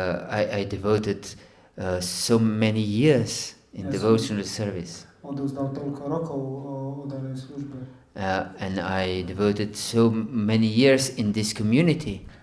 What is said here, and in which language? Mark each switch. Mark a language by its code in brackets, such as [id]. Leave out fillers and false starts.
[en] I devoted so many years in devotional service. [sk] Odovzdal toľko rokov oddanej službe. [en] And I devoted so many years in this community.